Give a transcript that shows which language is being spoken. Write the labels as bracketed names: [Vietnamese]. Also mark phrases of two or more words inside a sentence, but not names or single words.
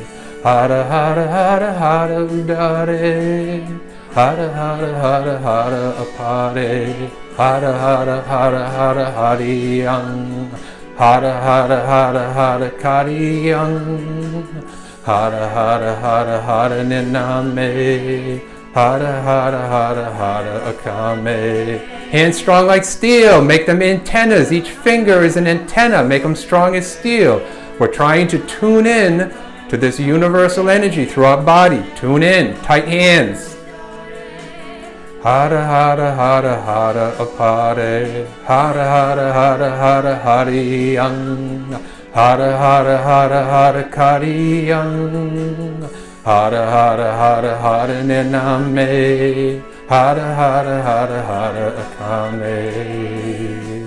[Sanskrit] Hara Hara Hara Hara Udare, Hara Hara Hara Hara Apare, Hara Hara Hara Hara Hariyam, Hara Hara Hara Hara Kariyam, Hara Hara Hara Hara Niname, Hara Hara Hara Hara Akame. [English] Hands strong like steel. Make them antennas. Each finger is an antenna. Make them strong as steel. We're trying to tune in to this universal energy through our body. Tune in. Tight hands. [Sanskrit] Hara Hara Hara Hara Apare, Hara Hara Hara Hara Hariyam, Hara Hara Hara Hara Kariyam, Hara Hara Hara Hara Niname, Hara Hara Hara Hara Akame.